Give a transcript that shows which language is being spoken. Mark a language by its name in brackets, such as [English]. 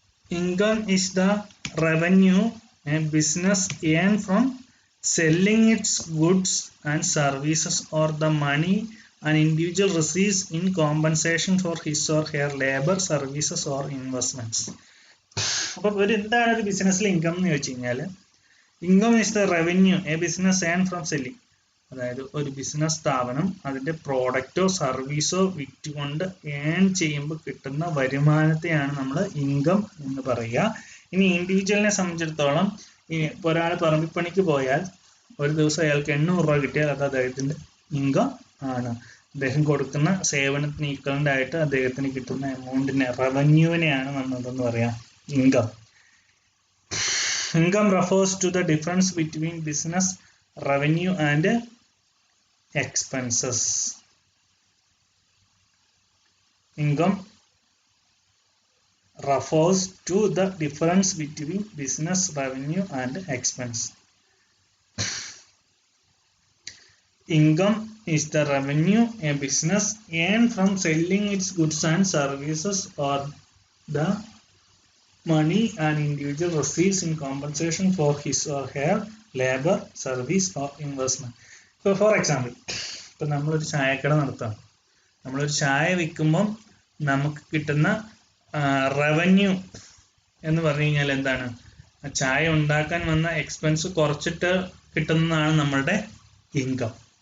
[English] Income is the revenue a business earns from selling its goods and services, or the money an individual receives in compensation for his or her labor, services or investments. [Malayalam] അപ്പോൾ എന്താണ് ഒരു ബിസിനസ്സിൽ income എന്ന് ചോദിച്ചു കഴിഞ്ഞാൽ, [English] Income is the revenue a business earn from selling. [Malayalam] അതായത് ഒരു business സ്ഥാപനം അതിൻ്റെ പ്രോഡക്റ്റോ സർവീസോ വിറ്റുകൊണ്ട് ഏൺ ചെയ്യുമ്പോൾ കിട്ടുന്ന വരുമാനത്തെയാണ് നമ്മൾ ഇൻകം എന്ന് പറയുക. ഇനി ഇൻഡിവിജ്വലിനെ സംബന്ധിച്ചിടത്തോളം, ഇപ്പോൾ ഒരാൾ പറമ്പിപ്പണിക്ക് പോയാൽ ഒരു ദിവസം അയാൾക്ക് 800 രൂപ കിട്ടിയാൽ അത് അദ്ദേഹത്തിൻ്റെ ഇൻകം ആണ്. അദ്ദേഹം കൊടുക്കുന്ന സേവനത്തിന് ഈക്വലൻ്റ് ആയിട്ട് അദ്ദേഹത്തിന് കിട്ടുന്ന എമൗണ്ടിനെ, റവന്യൂവിനെയാണ് നമ്മൾ എന്തെന്ന് പറയാം, income. [English] Income refers to the difference between business revenue and expenses. Income refers to the difference between business revenue and expense. Income is the revenue a business earns from selling its goods and services, or the money an individual receives in compensation for his or her labor, service or investment. [Malayalam] ഇപ്പോൾ for example, ഇപ്പം നമ്മളൊരു ചായക്കട നടത്താം. നമ്മളൊരു ചായ വിൽക്കുമ്പം നമുക്ക് കിട്ടുന്ന revenue എന്ന് പറഞ്ഞു കഴിഞ്ഞാൽ എന്താണ്, ചായ ഉണ്ടാക്കാൻ വന്ന എക്സ്പെൻസ് കുറച്ചിട്ട് കിട്ടുന്നതാണ് നമ്മളുടെ ഇൻകം.